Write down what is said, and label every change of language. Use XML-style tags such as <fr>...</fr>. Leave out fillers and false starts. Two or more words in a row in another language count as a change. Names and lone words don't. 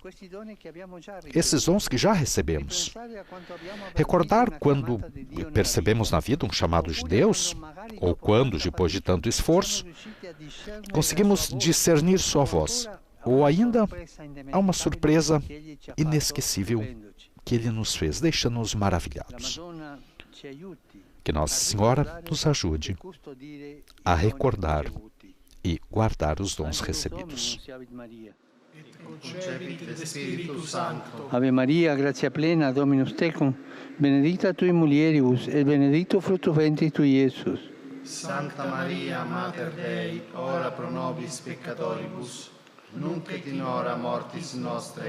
<pt>Esses dons que já recebemos. Recordar quando percebemos na vida um chamado de Deus, ou quando, depois de tanto esforço, conseguimos discernir sua voz, ou ainda há uma surpresa inesquecível que Ele nos fez, deixando-nos maravilhados. Que Nossa Senhora nos ajude a recordar e guardar os dons recebidos.</pt> <la>Ave Maria, gratia plena, Dominus tecum, benedicta tui mulieribus, et benedictus fructus ventris tui, Iesus. Santa Maria, Mater Dei, ora pro nobis peccatoribus, nunc et in hora mortis nostre.</la>